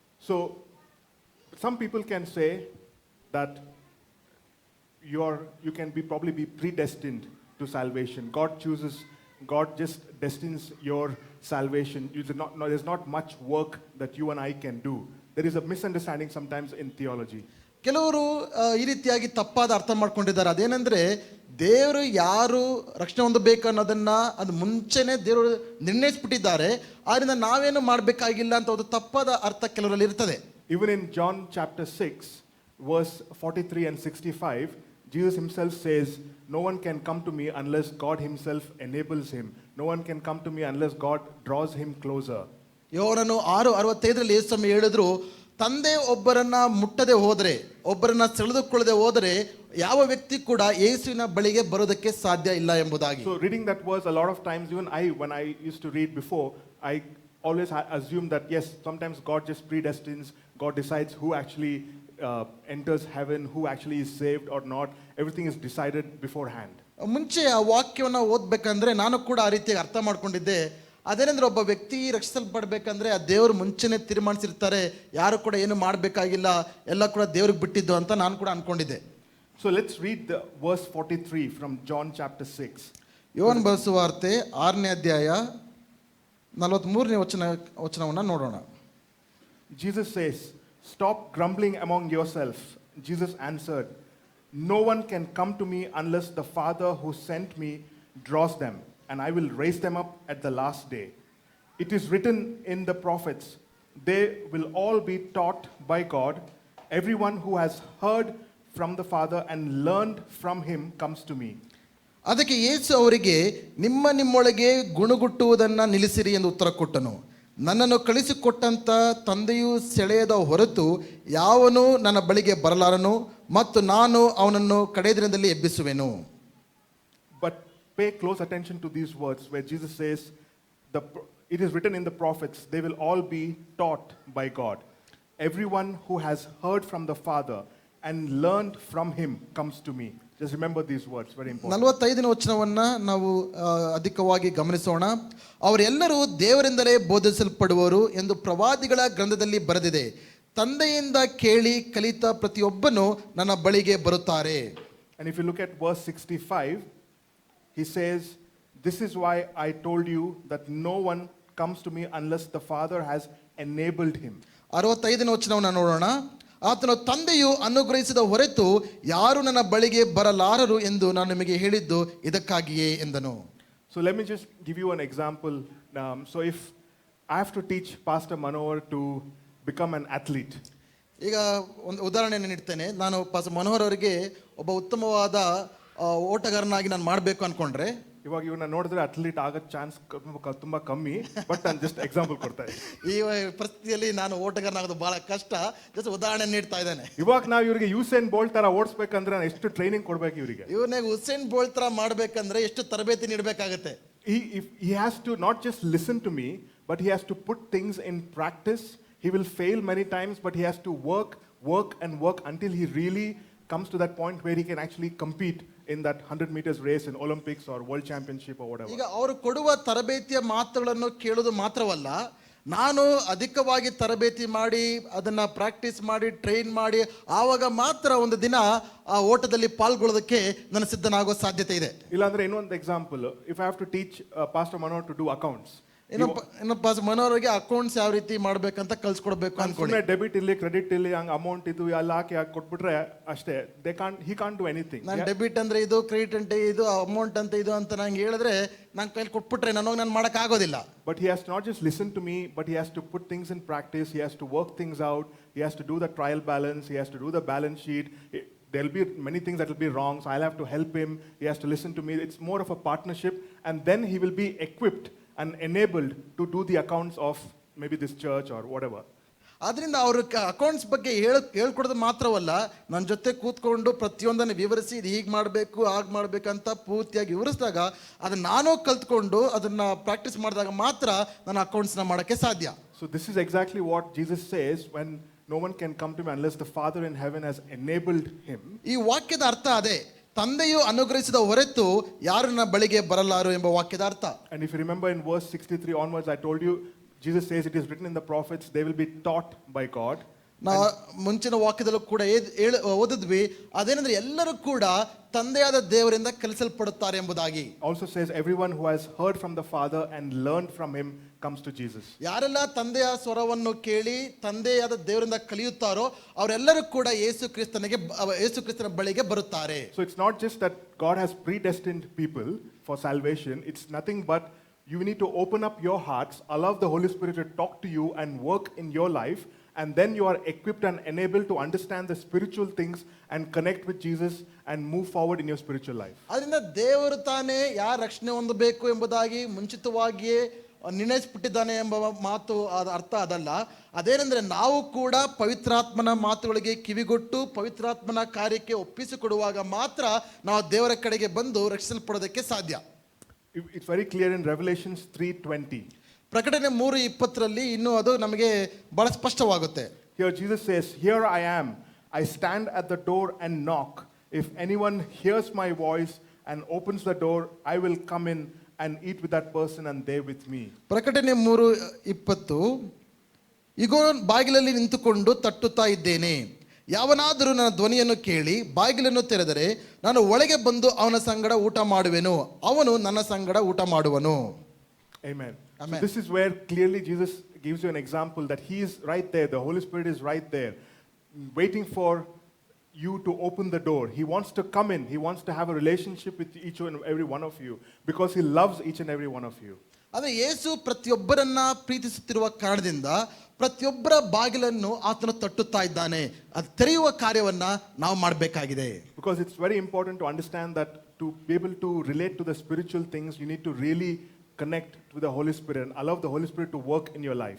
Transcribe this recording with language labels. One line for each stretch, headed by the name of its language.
English: So some people can say that you can probably be predestined to salvation. God just destines your salvation. There's not much work that you and I can do. There is a misunderstanding sometimes in theology.
Kannada: ಕೆಲವರು ಈ ರೀತಿಯಾಗಿ ತಪ್ಪಾದ ಅರ್ಥ ಮಾಡ್ಕೊಂಡಿದ್ದಾರೆ. ಅದೇನೆಂದರೆ, ದೇವರು ಯಾರು ರಕ್ಷಣೆ ಹೊಂದಬೇಕು ಅನ್ನೋದನ್ನ ಅದು ಮುಂಚೆನೆ ದೇವರು ನಿರ್ಣಯಿಸ್ಬಿಟ್ಟಿದ್ದಾರೆ, ಆದ್ದರಿಂದ ನಾವೇನು ಮಾಡಬೇಕಾಗಿಲ್ಲ ಅಂತ ಒಂದು ತಪ್ಪಾದ ಅರ್ಥ ಕೆಲವರಲ್ಲಿ ಇರ್ತದೆ.
English: Even in John chapter 6 verse 43 and 65, Jesus himself says, no one can come to me unless God himself enables him. No one can come to me unless God draws him closer.
Kannada: ಯೋಹನನು 6:65 ಯೇಸು ಸ್ವಾಮಿ ಹೇಳಿದ್ರು, ತಂದೆ ಒಬ್ಬರನ್ನ ಮುಟ್ಟದೆ ಹೋದರೆ, ಒಬ್ಬರನ್ನ ಸೆಳೆದುಕೊಳ್ಳದೆ ಹೋದರೆ ಯಾವ ವ್ಯಕ್ತಿ ಕೂಡ ಯೇಸುವಿನ ಬಳಿಗೆ ಬರೋದಕ್ಕೆ ಸಾಧ್ಯ ಇಲ್ಲ ಎಂಬುದಾಗಿ.
English: So reading that verse, a lot of times, even when I used to read before, I always assumed that yes, sometimes God just predestines, God decides who actually enters heaven, who actually is saved or not. Everything is decided beforehand.
Kannada: ಮುಂಚೆ ಆ ವಾಕ್ಯವನ್ನು ಓದ್ಬೇಕಂದ್ರೆ ನಾನು ಕೂಡ ಆ ರೀತಿಯಾಗಿ ಅರ್ಥ ಮಾಡ್ಕೊಂಡಿದ್ದೆ. ಅದೇನೆಂದ್ರೆ, ಒಬ್ಬ ವ್ಯಕ್ತಿ ರಕ್ಷಿಸಲ್ಪಡ್ಬೇಕಂದ್ರೆ ಆ ದೇವರು ಮುಂಚೆನೆ ತೀರ್ಮಾನಿಸಿರ್ತಾರೆ, ಯಾರು ಕೂಡ ಏನು ಮಾಡಬೇಕಾಗಿಲ್ಲ, ಎಲ್ಲ ಕೂಡ ದೇವ್ರಿಗೆ ಬಿಟ್ಟಿದ್ದು ಅಂತ ನಾನು ಕೂಡ ಅನ್ಕೊಂಡಿದ್ದೆ.
English: So let's read the verse 43 from John chapter 6.
Kannada: ಯೋಹನ ಬರೆದ ಸುವಾರ್ತೆ 6ನೇ ಅಧ್ಯಾಯ 43ನೇ ವಚನವನ್ನು ನೋಡೋಣ.
English: Jesus says, stop grumbling among yourselves. Jesus answered, no one can come to me unless the Father who sent me draws them, and I will raise them up at the last day. It is written in the prophets, they will all be taught by God. Everyone who has heard from the Father and learned from him comes to me.
Kannada: ಅದಕ್ಕೆ ಯೇಸು ಅವರಿಗೆ, ನಿಮ್ಮೊಳಗೆ ಗುಣಗುಟ್ಟುವುದನ್ನು ನಿಲ್ಲಿಸಿರಿ ಎಂದು ಉತ್ತರ ಕೊಟ್ಟನು. ನನ್ನನ್ನು ಕಳಿಸಿಕೊಟ್ಟಂತ ತಂದೆಯು ಸೆಳೆಯದ ಹೊರತು ಯಾವನು ನನ್ನ ಬಳಿಗೆ ಬರಲಾರನು, ಮತ್ತು ನಾನು ಅವನನ್ನು ಕಡೆಯ ದಿನದಲ್ಲಿ ಎಬ್ಬಿಸುವೆನು.
English: But pay close attention to these words where Jesus says, it is written in the prophets, they will all be taught by God. Everyone who has heard from the Father and learned from him comes to me. Just remember these words, very important.
Kannada: 45ನೇ ವಚನವನ್ನು ನಾವು ಅಧಿಕವಾಗಿ ಗಮನಿಸೋಣ. ಅವರೆಲ್ಲರೂ ದೇವರಿಂದಲೇ ಬೋಧಿಸಲ್ಪಡುವರು ಎಂದು ಪ್ರವಾದಿಗಳ ಗ್ರಂಥದಲ್ಲಿ ಬರೆದಿದೆ. ತಂದೆಯಿಂದ ಕೇಳಿ ಕಲಿತ ಪ್ರತಿಯೊಬ್ಬನು ನನ್ನ ಬಳಿಗೆ ಬರುತ್ತಾರೆ.
English: And if you look at verse 65, he says, this is why I told you that no one comes to me unless the Father has enabled him.
Kannada: 65ನೇ ವಚನವನ್ನು ನೋಡೋಣ. ಆತನು ತಂದೆಯು ಅನುಗ್ರಹಿಸಿದ ಹೊರತು ಯಾರು ನನ್ನ ಬಳಿಗೆ ಬರಲಾರರು ಎಂದು ನಾನು ನಿಮಗೆ ಹೇಳಿದ್ದು ಇದಕ್ಕಾಗಿಯೇ ಎಂದನು.
English: So let me just give you an example. So if I have to teach Pastor Manohar to become an athlete.
Kannada: ಈಗ ಒಂದು ಉದಾಹರಣೆಯನ್ನು ನೀಡ್ತೇನೆ. ನಾನು ಪಾಸ್ಟರ್ ಮನೋಹರ್ ಅವರಿಗೆ ಒಬ್ಬ ಉತ್ತಮವಾದ ಓಟಗಾರನಾಗಿ ನಾನು ಮಾಡಬೇಕು ಅನ್ಕೊಂಡ್ರೆ, ಇವಾಗ ಇವನ್ನ ನೋಡಿದ್ರೆ ಅತ್ಲೀಟ್ ಆಗೋ ಚಾನ್ಸ್ ತುಂಬಾ ಕಮ್ಮಿ, ಬಟ್ ನಾನು ಜಸ್ಟ್ ಎಕ್ಸಾಂಪಲ್ ಕೊಡ್ತಾ ಇದ್ದೀನಿ. ಈ ಪರಿಸ್ಥಿತಿಯಲ್ಲಿ ನಾನು ಓಟಗಾರನಾಗೋದು ಬಹಳ ಕಷ್ಟ. ಜಸ್ಟ್ ಉದಾಹರಣೆ ನೀಡ್ತಾ ಇದ್ದೇನೆ. ಇವಾಗ ನಾವು ಇವರಿಗೆ ಯೂಸೇನ್ ಬೋಲ್ಟ್ ತರ ಓಡಿಸ್ಬೇಕಂದ್ರೆ ಎಷ್ಟು ಟ್ರೈನಿಂಗ್ ಕೊಡ್ಬೇಕು ಇವರಿಗೆ. ಇವ್ರನ್ನ ಉಸೇನ್ ಬೋಲ್ಟ್ ತರ ಮಾಡ್ಬೇಕಂದ್ರೆ ಎಷ್ಟು ತರಬೇತಿ ನೀಡಬೇಕಾಗುತ್ತೆ.
English: He has to not just listen to me, but he has to put things in practice. He will fail many times, but he has to work until he really comes to that point where he can actually compete in that 100 meters race in Olympics or World Championship or whatever.
Kannada: ಈಗ ಅವರು ಕೊಡುವ ತರಬೇತಿಯ ಮಾತುಗಳನ್ನು ಕೇಳೋದು ಮಾತ್ರವಲ್ಲ, ನಾನು ಅಧಿಕವಾಗಿ ತರಬೇತಿ ಮಾಡಿ ಅದನ್ನ ಪ್ರಾಕ್ಟೀಸ್ ಮಾಡಿ ಟ್ರೈನ್ ಮಾಡಿ ಆವಾಗ ಮಾತ್ರ ಒಂದು ದಿನ ಆ ಓಟದಲ್ಲಿ ಪಾಲ್ಗೊಳ್ಳೋದಕ್ಕೆ ನಾನು ಸಿದ್ಧನಾಗೋ ಸಾಧ್ಯತೆ ಇದೆ. ಇಲ್ಲಾಂದ್ರೆ ಇನ್ನೊಂದು
English: example, if I have to teach pastor Manohar to do accounts,
Kannada: ಇನ್ನೊಬ್ಬ ಮನೋಹರ್ಗೆ ಅಕೌಂಟ್ಸ್ ಯಾವ ರೀತಿ ಮಾಡ್ಬೇಕಂತ ಕಲ್ಸ್ಕೊಡ್ಬೇಕು ಅನ್ಕೊಳ್ಳಿ. ಡೆಬಿಟ್ ಇಲ್ಲಿ ಕ್ರೆಡಿಟ್ ಇಲ್ಲಿ ಹಂಗ ಅಮೌಂಟ್ ಇದು ಎಲ್ಲ ಹಾಕಿ ಕೊಟ್ಬಿಟ್ರೆ ಅಷ್ಟೇ,
English: He can't do anything.
Kannada: ನಾನು ಡೆಬಿಟ್ ಅಂದ್ರೆ ಇದು, ಕ್ರೆಡಿಟ್ ಅಂತ ಇದು, ಅಮೌಂಟ್ ಅಂತ ಇದು ಅಂತ ನಂಗೆ ಹೇಳಿದ್ರೆ ನಾನು ಕೈಲಿ ಕೊಟ್ಬಿಟ್ರೆ ನಾನು ಮಾಡಕ್ ಆಗೋದಿಲ್ಲ.
English: But he has to not just listen to me, but he has to put things in practice. He has to work things out. He has to do the trial balance. He has to do the balance sheet. There'll be many things that will be wrong, so I'll have to help him. He has to listen to me. It's more of a partnership, and then he will be equipped and enabled to do the accounts of maybe this church or whatever.
Kannada: ಆದ್ರಿಂದ ಅವ್ರ accounts ಬಗ್ಗೆ ಹೇಳ್ಕೊಡೋದು ಮಾತ್ರವಲ್ಲ, ನನ್ನ ಜೊತೆ ಕೂತ್ಕೊಂಡು ಪ್ರತಿಯೊಂದನ್ನು ವಿವರಿಸಿ ಇದು ಹೀಗೆ ಮಾಡಬೇಕು ಹಾಗೆ ಮಾಡಬೇಕಂತ ಪೂರ್ತಿಯಾಗಿ ವಿವರಿಸಿದಾಗ ಅದನ್ನ ನಾನು ಕಲ್ತ್ಕೊಂಡು ಅದನ್ನ ಪ್ರಾಕ್ಟೀಸ್ ಮಾಡಿದಾಗ ಮಾತ್ರ ನನ್ನ ಅಕೌಂಟ್ಸ್ನ ಮಾಡೋಕ್ಕೆ ಸಾಧ್ಯ.
English: So this is exactly what Jesus says when no one can come to me unless the Father in heaven has enabled him.
Kannada: ಈ ವಾಕ್ಯದ ಅರ್ಥ ಅದೇ, ತಂದೆಯು ಅನುಗ್ರಹಿಸಿದ ಹೊರತು ಯಾರು ನನ್ನ ಬಳಿಗೆ ಬರಲಾರು ಎಂಬ ವಾಕ್ಯದ ಅರ್ಥ.
English: And if you remember in verse 63 onwards, I told you, Jesus says it is written in the prophets, they will be taught by God.
Kannada: ನಾವು ಮುಂಚಿನ ವಾಕ್ಯದಲ್ಲೂ ಕೂಡ ಓದಿದ್ವಿ, ಅದೇನಂದ್ರೆ ಎಲ್ಲರೂ ಕೂಡ ತಂದೆಯಾದ ದೇವರಿಂದ ಕಲಿಸಲ್ಪಡುತ್ತಾರೆ ಎಂಬುದಾಗಿ.
English: Also says everyone who has heard from the Father and learned from him comes to Jesus.
Kannada: ಯಾರೆಲ್ಲ ತಂದೆಯ ಸ್ವರವನ್ನು ಕೇಳಿ ತಂದೆಯಾದ ದೇವರಿಂದ ಕಲಿಯುತ್ತಾರೋ ಅವರೆಲ್ಲರೂ ಕೂಡ ಯೇಸು ಕ್ರಿಸ್ತನ ಬಳಿಗೆ ಬರುತ್ತಾರೆ.
English: So it's not just that God has predestined people for salvation, it's nothing but you need to open up your hearts, allow the Holy Spirit to talk to you and work in your life, and then you are equipped and enabled to understand the spiritual things and connect with Jesus and move forward in your spiritual life.
Kannada: ಅದರಿಂದ ದೇವರು ತಾನೇ ಯಾರು ರಕ್ಷಣೆ ಹೊಂದಬೇಕು ಎಂಬುದಾಗಿ ಮುಂಚಿತವಾಗಿಯೇ ನಿರ್ಣಯಿಸಿಬಿಟ್ಟಿದ್ದಾನೆ ಎಂಬ ಮಾತು ಅರ್ಥ ಅದಲ್ಲ. ಅದೇನೆಂದರೆ ನಾವು ಕೂಡ ಪವಿತ್ರಾತ್ಮನ ಮಾತುಗಳಿಗೆ ಕಿವಿಗೊಟ್ಟು ಪವಿತ್ರಾತ್ಮನ ಕಾರ್ಯಕ್ಕೆ ಒಪ್ಪಿಸಿಕೊಡುವಾಗ ಮಾತ್ರ ನಾವು ದೇವರ ಕಡೆಗೆ ಬಂದು ರಕ್ಷಿಸಲ್ಪಡೋದಕ್ಕೆ ಸಾಧ್ಯ.
English: It's very clear in Revelations 3:20.
Kannada: ಪ್ರಕಟಣೆ 3:20 ಇನ್ನೂ ಅದು ನಮಗೆ ಬಹಳ ಸ್ಪಷ್ಟವಾಗುತ್ತೆ.
English: Here Jesus says, "Here I am. I stand at the door and knock. If anyone hears my voice and opens the door, I will come in and eat with that person and they with me."
Kannada: ಪ್ರಕಟಣೆ 3:20, ಇಗೋ ಬಾಗಿಲಲ್ಲಿ ನಿಂತುಕೊಂಡು ತಟ್ಟುತ್ತಾ ಇದ್ದೇನೆ, ಯಾವನಾದರೂ ನನ್ನ ಧ್ವನಿಯನ್ನು ಕೇಳಿ ಬಾಗಿಲನ್ನು ತೆರೆದರೆ ನಾನು ಒಳಗೆ ಬಂದು ಅವನ ಸಂಗಡ ಊಟ ಮಾಡುವೆನು, ಅವನು ನನ್ನ ಸಂಗಡ ಊಟ ಮಾಡುವನು.
English: Amen. Amen. So this is where clearly Jesus gives you an example that he is right there, the Holy Spirit is right there, waiting for you to open the door. He wants to come in. He wants to have a relationship with each and every one of you because he loves each and every one of you.
Kannada: ಆದರೆ ಯೇಸು ಪ್ರತಿಯೊಬ್ಬರನ್ನ ಪ್ರೀತಿಸುತ್ತಿರುವ ಕಾರಣದಿಂದ ಪ್ರತಿಯೊಬ್ಬರ ಬಾಗಿಲನ್ನು ಆತನು ತಟ್ಟುತ್ತಾ ಇದ್ದಾನೆ. ಅದು ತೆರೆಯುವ ಕಾರ್ಯವನ್ನ ನಾವು ಮಾಡಬೇಕಾಗಿದೆ.
English: Because it's very important to understand that to be able to relate to the spiritual things, you need to really connect with the Holy Spirit and allow the Holy Spirit to work in your life.